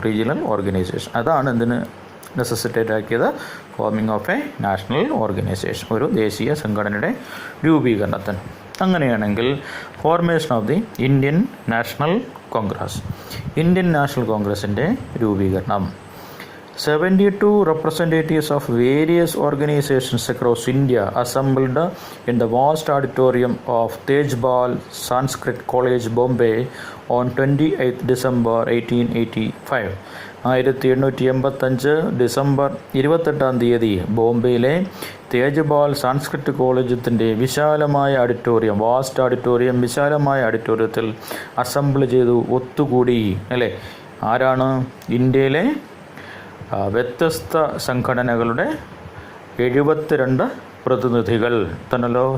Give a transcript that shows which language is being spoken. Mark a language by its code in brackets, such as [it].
[ml] Regional organisation. അതാണ് എന്തിന് necessitate ആക്കിയത്? [en] forming of a national organisation, [ml] ഒരു ദേശീയ സംഘടനയുടെ രൂപീകരണത്തിന്. അങ്ങനെയാണെങ്കിൽ formation of the Indian national Congress, Indian national കോൺഗ്രസിൻ്റെ രൂപീകരണം. [en] 72 representatives of various organizations across India assembled in the vast auditorium of Tej Bal Sanskrit College, Bombay on 28th December 1885. [ml] 1885 December 28 ബോംബെയിലെ തേജ്പാൽ സാൻസ്ക്രിറ്റ് കോളേജത്തിൻ്റെ വിശാലമായ auditorium, vast auditorium, വിശാലമായ ഓഡിറ്റോറിയത്തിൽ assemble ചെയ്തു, ഒത്തുകൂടി. അല്ലേ, ആരാണ്? ഇന്ത്യയിലെ വ്യത്യസ്ത സംഘടനകളുടെ 72 പ്രതിനിധികൾ തന്നല്ലോ.